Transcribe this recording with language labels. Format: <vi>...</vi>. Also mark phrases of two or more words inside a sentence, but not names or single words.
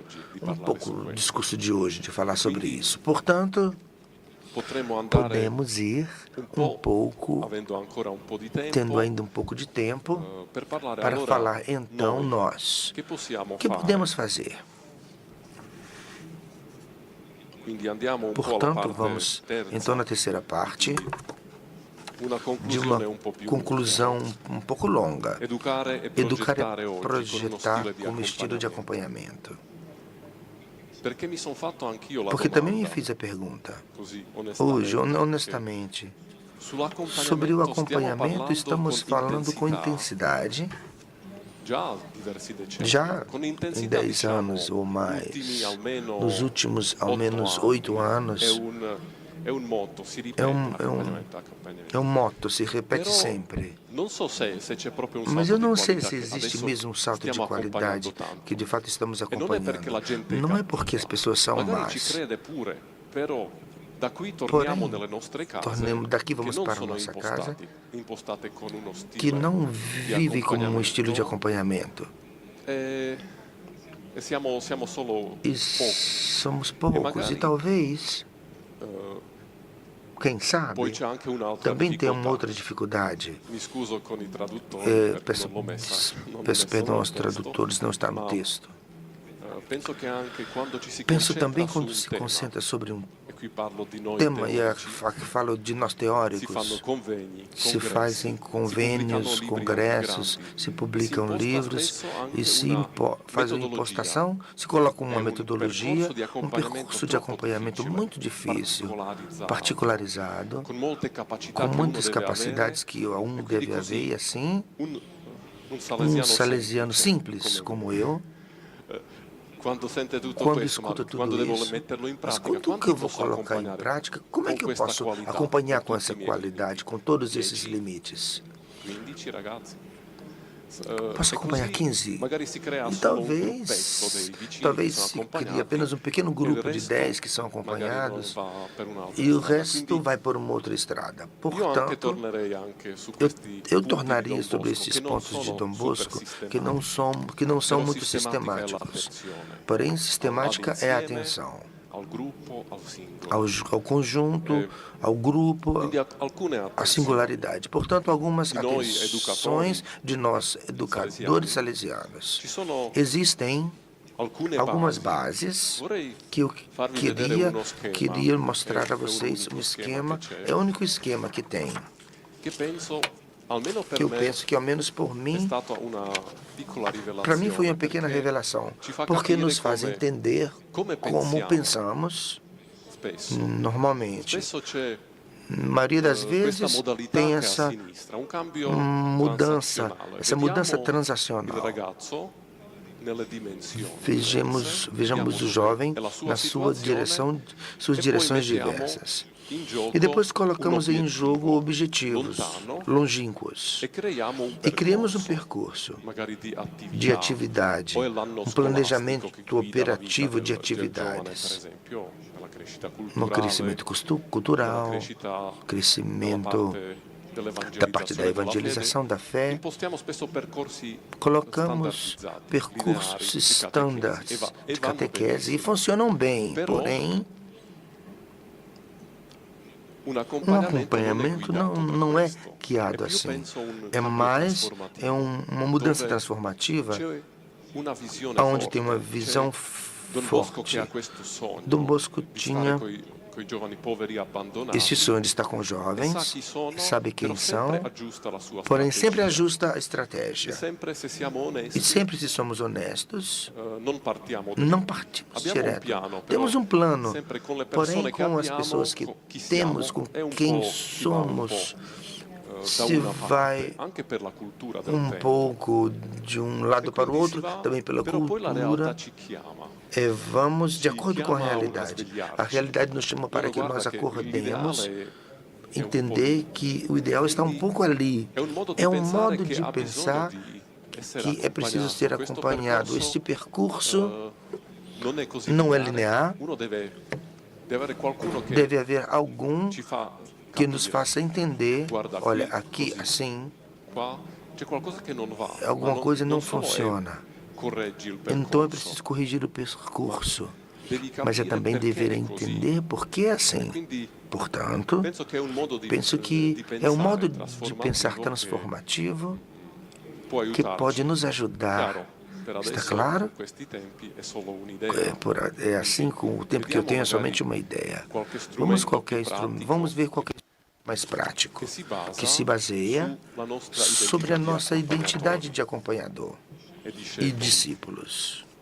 <pt>Um pouco o discurso de hoje, de falar sobre isso. Portanto, podemos ir um pouco, tendo ainda um pouco de tempo, para falar então nós. O que podemos fazer?</pt> <it>Quindi andiamo un po' alla</it> <pt>Portanto,</pt> <it>parte</it> <pt>vamos</pt> <it>terza,</it> <pt>então na terceira parte</pt> <it>una</it> <pt>de</pt> <it>conclusione</it> <pt>uma</pt> <it>un po' più</it> <pt>conclusão um pouco longa.</pt> <it>educare e</it> <pt>Educar</pt> <it>progettare e oggi con uno</it> <pt>projetar</pt> <it>stile di</it> <pt>como estilo de</pt> <it>accompagnamento.</it> <pt>acompanhamento.</pt> <it>Perché mi sono fatto anch'io la</it> <pt>Porque também me</pt> <it>domanda,</it> <pt>fiz a pergunta,</pt> <it>così</it> <pt>hoje,</pt> <it>onestamente,</it> <pt>honestamente, sobre o</pt> <it>sull'accompagnamento stiamo</it> <pt>acompanhamento</pt> <it>parlando</it> <pt>estamos</pt> <it>con</it> <pt>falando com</pt> <it>intensità,</it> <pt>intensidade,</pt> <it>già diversi decenni,</it> <pt>já</pt> <it>con</it> <pt>em</pt> <it>intensità</it> <pt>10</pt> <it>diciamo</it> <pt>anos ou</pt> <it>ultimi</it> <pt>mais, nos</pt> <it>almeno</it> <pt>últimos ao</pt> <it>8</it> <pt>menos</pt> <it>anni,</it> <pt>8 anos,</pt> <it>è un motto, si</it> <pt>é</pt> <it>ripete</it> <pt>um, é um,</pt> <it>accompagnamento,</it> <pt>é um</pt> <it>accompagnamento.</it> <pt>moto, se repete</pt> <it>Però</it> <pt>sempre.</pt> <it>non so se c'è proprio un</it> <pt>Mas</pt> <it>salto</it> <pt>eu</pt> <it>di</it> <pt>não sei</pt> <it>qualità</it> <pt>se</pt> <it>che</it> <pt>existe</pt> <it>adesso</it> <pt>mesmo um salto de</pt> <it>stiamo accompagnando</it> <pt>qualidade que</pt> <it>tanto.</it> <pt>de fato estamos</pt> <it>E non è perché</it> <pt>acompanhando.</pt> <it>la gente è</it> <pt>Não é porque as</pt> <it>cattiva,</it> <pt>pessoas são</pt> <it>magari ci</it> <pt>más.</pt> <it>crede pure, però da qui torniamo</it> <pt>Porém,</pt> <it>nelle nostre case</it> <pt>daqui</pt> <it>che</it> <pt>vamos</pt> <it>non</it> <pt>para a</pt> <it>sono</it> <pt>nossa casa,</pt> <it>impostate con uno</it> <pt>que</pt> <it>stile</it> <pt>não</pt> <it>di</it> <pt>vive como um estilo de</pt> <it>accompagnamento</it> <pt>acompanhamento.</pt> <it>e siamo solo</it> <pt>E</pt> <it>pochi.</it> <pt>somos</pt> <it>E</it> <pt>poucos. E</pt> <it>magari</it> <pt>talvez, quem</pt> <it>poi</it> <pt>sabe,</pt> <it>c'è anche un'altra</it> <pt>também tem uma</pt> <it>difficoltà.</it> <pt>outra dificuldade.</pt> <it>Mi scuso con i traduttori perché</it> <pt>Peço,</pt> <it>non l'ho messa, non l'ho</it> <pt>peço</pt> <it>messa</it> <pt>perdão</pt> <it>nel</it> <pt>aos</pt> <it>testo,</it> <pt>tradutores, não está no</pt> <it>ma</it> <pt>texto.</pt> <it>penso che anche quando ci si</it> <pt>Penso</pt> <it>concentra</it> <pt>também</pt> <it>su</it> <pt>quando</pt> <it>un</it> <pt>se</pt> <it>tema,</it> <pt>concentra sobre um</pt> <it>e qui parlo di noi</it> <pt>tema, e</pt> <it>teorici,</it> <pt>falo de nós</pt> <it>si fanno</it> <pt>teóricos,</pt> <it>convegni,</it> <pt>se fazem</pt> <it>congressi, si pubblicano</it> <pt>convênios,</pt> <it>libri anche</it> <pt>congressos,</pt> <it>grandi,</it> <pt>se</pt> <it>e si</it> <pt>publicam</pt> <it>imposta</it> <pt>livros</pt> <it>spesso</it> <pt>e</pt> <it>anche</it> <pt>se</pt> <it>una</it> <pt>faz uma</pt> <it>metodologia.</it> <pt>impostação, se coloca</pt> <it>È</it> <pt>uma</pt> <it>un</it> <pt>metodologia,</pt> <it>percorso di</it> <pt>um</pt> <it>accompagnamento</it> <pt>percurso de</pt> <it>troppo</it> <pt>acompanhamento</pt> <it>difficile,</it> <pt>muito difícil, particularizado,</pt> <it>con molte capacità</it> <pt>com</pt> <it>che uno</it> <pt>muitas</pt> <it>deve avere,</it> <pt>capacidades que um</pt> <it>e quindi</it> <pt>deve haver, e</pt> <it>così</it> <pt>assim,</pt> <it>un</it> <pt>um</pt> <it>salesiano</it> <pt>salesiano</pt> <it>semplice</it> <pt>simples</pt> <it>come</it> <pt>como</pt> <it>me,</it> <pt>eu,</pt> <it>quando sente tutto</it> <pt>quando</pt> <it>questo, ma</it> <pt>escuta tudo</pt> <it>quando devo</it> <pt>isso,</pt> <it>metterlo in</it> <pt>mas</pt> <it>pratica,</it> <pt>quando que</pt> <it>quanto</it> <pt>eu vou</pt> <it>posso</it> <pt>colocar em</pt> <it>accompagnare</it> <pt>prática? Como é</pt> <it>con</it> <pt>que eu</pt> <it>questa</it> <pt>posso</pt> <it>qualità,</it> <pt>acompanhar</pt> <it>con</it> <pt>com</pt> <it>tutti</it> <pt>essa</pt> <it>i miei</it> <pt>qualidade,</pt> <it>limiti?</it> <pt>com todos esses</pt> <it>10,</it> <pt>limites?</pt> <it>15 ragazzi.</it> <pt>Posso</pt> <it>E</it> <pt>acompanhar</pt> <it>così</it> <pt>15?</pt> <it>magari si crea</it> <pt>E</pt> <it>solo un gruppetto dei vicini che</it> <pt>talvez</pt> <it>sono</it> <pt>se cria</pt> <it>accompagnati</it> <pt>apenas um pequeno</pt> <it>e il</it> <pt>grupo de 10</pt> <it>resto</it> <pt>que são</pt> <it>magari non</it> <pt>acompanhados</pt> <it>va per un'altra</it> <pt>e o</pt> <it>strada.</it> <pt>resto</pt> <it>Quindi</it> <pt>vai por uma outra estrada.</pt> <it>io anche</it> <pt>Portanto,</pt> <it>tornerei anche su</it> <pt>eu,</pt> <it>questi</it> <pt>eu</pt> <it>punti di</it> <pt>tornaria</pt> <it>Don</it> <pt>sobre</pt> <it>Bosco</it> <pt>esses</pt> <it>che non</it> <pt>pontos de</pt> <it>sono</it> <pt>Dom</pt> <it>super</it> <pt>Bosco que não</pt> <it>sistematici,</it> <pt>são</pt> <it>però</it> <pt>muito</pt> <it>sistematica è</it> <pt>sistemáticos.</pt> <it>l'attenzione</it> <pt>Porém, sistemática é a</pt> <it>all'insieme,</it> <pt>atenção</pt> <it>al gruppo, al singolo.</it> <pt>ao conjunto, ao grupo,</pt> <it>Quindi alcune</it> <pt>a</pt> <it>attenzioni</it> <pt>singularidade. Portanto, algumas</pt> <it>di noi</it> <pt>atenções</pt> <it>educatori</it> <pt>de nós, educadores salesianos.</pt> <it>ci sono</it> <pt>Existem</pt> <it>alcune</it> <pt>algumas</pt> <it>basi.</it> <pt>bases</pt> <it>Vorrei</it> <pt>que eu</pt> <it>farvi vedere uno schema,</it> <pt>queria mostrar a</pt> <it>è</it> <pt>vocês</pt> <it>l'unico</it> <pt>um</pt> <it>schema</it> <pt>esquema,</pt> <it>che c'è,</it> <pt>é o único esquema que tem,</pt> <it>che penso, almeno</it> <pt>que</pt> <it>per</it> <pt>eu</pt> <it>me,</it> <pt>penso que ao menos por</pt> <it>è</it> <pt>mim,</pt> <it>stata una piccola</it> <pt>para mim foi</pt> <it>rivelazione,</it> <pt>uma pequena</pt> <it>perché</it> <pt>revelação,</pt> <it>ci fa</it> <pt>porque</pt> <it>capire</it> <pt>nos faz entender</pt> <it>come</it> <pt>como</pt> <it>pensiamo</it> <pt>pensamos</pt> <it>spesso.</it> <pt>normalmente.</pt> <it>Spesso c'è</it> <pt>A maioria das</pt> <it>questa</it> <pt>vezes</pt> <it>modalità</it> <pt>tem</pt> <it>che a</it> <pt>essa</pt> <it>sinistra, un cambio</it> <pt>mudança,</pt> <it>transazionale.</it> <pt>essa mudança</pt> <it>Vediamo il</it> <pt>transacional.</pt> <it>ragazzo nelle dimensioni</it> <pt>Vejamos</pt> <it>vediamo</it> <pt>o</pt> <it>dove</it> <pt>jovem</pt> <it>è la sua</it> <pt>na sua</pt> <it>situazione</it> <pt>direção, suas</pt> <it>e poi</it> <pt>direções</pt> <it>mettiamo</it> <pt>diversas.</pt> <it>in gioco</it> <pt>E depois</pt> <it>un</it> <pt>colocamos em jogo</pt> <it>obiettivo</it> <pt>objetivos</pt> <it>lontano</it> <pt>longínquos</pt> <it>e creiamo un</it> <pt>e criamos um</pt> <it>percorso,</it> <pt>percurso</pt> <it>magari di</it> <pt>de</pt> <it>attività,</it> <pt>atividade,</pt> <it>o è l'anno</it> <pt>um</pt> <it>scolastico</it> <pt>planejamento</pt> <it>che guida la vita</it> <pt>operativo de</pt> <it>del giovane, per</it> <pt>atividades,</pt> <it>esempio, nella crescita</it> <pt>no</pt> <it>culturale,</it> <pt>crescimento</pt> <it>nella</it> <pt>cultural,</pt> <it>crescita della</it> <pt>crescimento</pt> <it>parte</it> <pt>da parte da</pt> <it>dell'evangelizazione</it> <pt>evangelização da fé.</pt> <it>impostiamo spesso percorsi</it> <pt>Colocamos</pt> <it>standardizzati,</it> <pt>percursos</pt> <it>lineari,</it> <pt>standards</pt> <it>e</it> <pt>de</pt> <it>vanno</it> <pt>catequese e</pt> <it>benissimo.</it> <pt>funcionam bem,</pt> <it>Però</it> <pt>porém,</pt> <it>un</it> <pt>um acompanhamento não é</pt> <it>questo.</it> <pt>guiado</pt> <it>È più,</it> <pt>assim.</pt> <it>penso, un</it> <pt>É</pt> <it>cambio</it> <pt>mais</pt> <it>trasformativo,</it> <pt>uma mudança</pt> <it>dove</it> <pt>transformativa,</pt> <it>c'è una visione</it> <pt>onde tem</pt> <it>forte,</it> <pt>uma visão</pt> <it>c'è Don Bosco che</it> <pt>forte.</pt> <it>ha questo sogno</it> <pt>Dom Bosco</pt> <it>di stare</it> <pt>tinha</pt> <it>coi giovani poveri abbandonati</it> <pt>esse sonho de estar com</pt> <it>e sa</it> <pt>jovens,</pt> <it>chi sono,</it> <pt>sabe</pt> <it>però</it> <pt>quem</pt> <it>sempre</it> <pt>são,</pt> <it>aggiusta la sua</it> <pt>porém sempre</pt> <it>strategia.</it> <pt>ajusta a</pt> <it>E</it> <pt>estratégia.</pt> <it>sempre, se siamo</it> <pt>E</pt> <it>onesti,</it> <pt>sempre, se somos honestos,</pt> <it>non partiamo</it> <pt>não</pt> <it>dritto.</it> <pt>partimos</pt> <it>Abbiamo un</it> <pt>direto.</pt> <it>piano, però</it> <pt>Temos um plano,</pt> <it>sempre con le</it> <pt>porém</pt> <it>persone che</it> <pt>com as</pt> <it>abbiamo,</it> <pt>pessoas que</pt> <it>con chi siamo,</it> <pt>temos, com</pt> <it>è un</it> <pt>quem</pt> <it>po' si va un</it> <pt>somos,</pt> <it>po' da</it> <pt>se</pt> <it>una parte,</it> <pt>vai</pt> <it>anche per la cultura del</it> <pt>um</pt> <it>tempo.</it> <pt>pouco de um lado</pt> <it>E</it> <pt>para o</pt> <it>quindi si</it> <pt>outro,</pt> <it>va,</it> <pt>também pela</pt> <it>però poi la realtà</it> <pt>cultura.</pt> <it>ci chiama.</it> <pt>Vamos de</pt> <it>Ci</it> <pt>acordo com a</pt> <it>chiama a</it> <pt>realidade.</pt> <it>svegliarci.</it> <pt>A realidade nos chama para</pt> <it>Allora,</it> <pt>que</pt> <it>guarda</it> <pt>nós</pt> <it>che</it> <pt>acordemos,</pt> <it>l'ideale è un po'</it> <pt>entender</pt> <it>lì.</it> <pt>que o ideal está um</pt> <it>Quindi</it> <pt>pouco ali.</pt> <it>è un modo di</it> <pt>É um</pt> <it>pensare</it> <pt>modo</pt> <it>che</it> <pt>de</pt> <it>ha bisogno</it> <pt>pensar</pt> <it>di essere</it> <pt>que é preciso ser</pt> <it>Questo</it> <pt>acompanhado.</pt> <it>percorso,</it> <pt>Este percurso</pt> <it>non è così</it> <pt>não é</pt> <it>lineare.</it> <pt>linear,</pt> <it>Uno deve avere qualcuno che</it> <pt>deve haver algum</pt> <it>ci fa</it> <pt>que nos</pt> <it>capire.</it> <pt>faça entender,</pt> <it>Guarda,</it> <pt>olha,</pt> <it>qui,</it> <pt>aqui</pt> <it>così.</it> <pt>assim,</pt> <it>Qua c'è qualcosa che non va.</it> <pt>alguma</pt> <it>ma</it> <pt>coisa não</pt> <it>solo è</it> <pt>funciona.</pt> <it>correggi il</it> <pt>Então é</pt> <it>percorso,</it> <pt>preciso corrigir o percurso.</pt> <it>devi</it> <pt>Mas é</pt> <it>capire</it> <pt>também</pt> <it>perché</it> <pt>dever</pt> <it>è così.</it> <pt>entender por que é assim.</pt> <it>Quindi</it> <pt>Portanto,</pt> <it>penso che è un modo di</it> <pt>penso que é um modo de pensar</pt> <it>trasformativo</it> <pt>transformativo</pt> <it>che può</it> <pt>que</pt> <it>aiutarci.</it> <pt>pode nos ajudar.</pt> <it>Chiaro,</it> <pt>Está claro? É assim, com o tempo que eu tenho, é somente uma ideia. Vamos ver qualquer instrumento mais prático, que se baseia sobre a nossa identidade de acompanhador e discípulos.</pt>